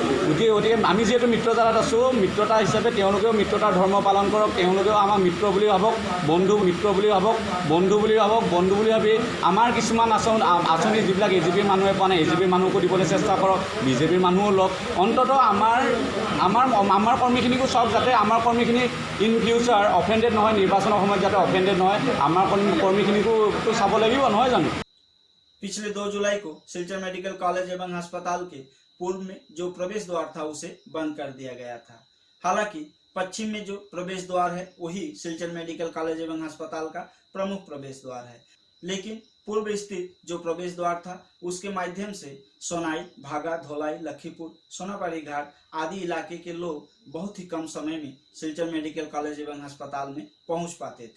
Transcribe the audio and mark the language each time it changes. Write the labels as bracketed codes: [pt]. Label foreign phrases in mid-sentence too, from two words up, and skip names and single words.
[as] গতিকে আমি যিহেতু মিত্ৰতাত আছোঁ, মিত্ৰতা হিচাপে তেওঁলোকেও মিত্ৰতাৰ ধৰ্ম পালন কৰক, তেওঁলোকেও আমাক মিত্ৰ বুলি ভাবক, মিত্ৰ বুলি ভাবক, বন্ধু বুলি ভাবি আমাৰ কিছুমান আঁচনি যিবিলাক এজিপিৰ মানুহে পোৱা নাই, এজিপিৰ মানুহকো দিবলৈ চেষ্টা কৰক, বিজেপিৰ মানুহো লওক। অন্ততঃ আমাৰ কৰ্মীখিনিকো চাওক, যাতে আমাৰ কৰ্মীখিনি [en] in future offended [as] নহয়, নিৰ্বাচনৰ সময়ত যাতে অফেণ্ডেড নহয়। আমাৰ কৰ্মীখিনিকো চাব লাগিব, নহয় জানো? [hi] पिछले 2 जुलाई को सिलचर मेडिकल कॉलेज एवं अस्पताल के पूर्व में जो प्रवेश द्वार था उसे बंद कर दिया गया था। हालांकि पश्चिम में जो प्रवेश द्वार है वही सिलचर मेडिकल कॉलेज एवं अस्पताल का प्रमुख प्रवेश द्वार है, लेकिन पूर्व स्थित जो प्रवेश द्वार था उसके माध्यम से सोनाई, भागा, धोलाई, लखीपुर, सोनापरी घाट आदि इलाके के लोग बहुत ही कम समय में सिलचर मेडिकल कॉलेज एवं अस्पताल में पहुंच पाते थे।